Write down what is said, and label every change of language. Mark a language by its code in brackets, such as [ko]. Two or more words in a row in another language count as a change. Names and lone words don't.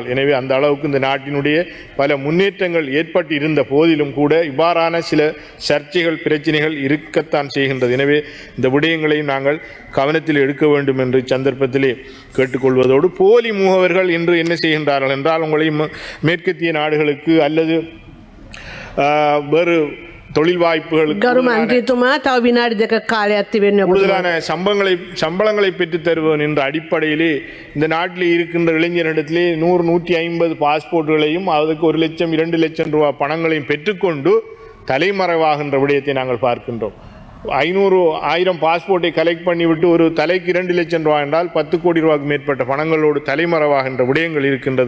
[ta] எனவே அந்த அளவுக்கு இந்த நாட்டினுடைய பல முன்னேற்றங்கள் ஏற்பட்டு இருந்த போதிலும் கூட இவ்வாறான சில சர்ச்சைகள், பிரச்சனைகள் இருக்கத்தான் செய்கின்றது. எனவே இந்த விடயங்களையும் நாங்கள் கவனத்தில் எடுக்க வேண்டும் என்று சந்தர்ப்பத்திலே கேட்டுக்கொள்வதோடு, போலி முகவர்கள் என்று என்ன செய்கின்றார்கள் என்றால், உங்களை மேற்கத்திய நாடுகளுக்கு அல்லது வேறு தொழில் வாய்ப்புகளுக்கு [si] ගරු මන්ත්‍රීතුමා තව විනාඩි දෙක කාලයක් තිබෙන්නේ ඔබතුමා. [ta] கூடுதலான சம்பளங்களை பெற்றுத் தருவன் என்ற அடிப்படையிலே இந்த நாட்டில் இருக்கின்ற இளைஞர்களிடத்திலே 100-150 பாஸ்போர்ட்டுகளையும் அதுக்கு 1 லட்சம் 2 லட்சம் ரூபாய் பணங்களையும் பெற்றுக்கொண்டு தலைமறைவாகின்ற விடயத்தை நாங்கள் பார்க்கின்றோம். 500-1000 பாஸ்போர்ட்டை கலெக்ட் பண்ணிவிட்டு ஒரு தலைக்கு 2 லட்சம் ரூபாய் என்றால் 10 கோடி ரூபாய்க்கு மேற்பட்ட பணங்களோடு தலைமறைவாகின்ற விடயங்கள் இருக்கின்றது.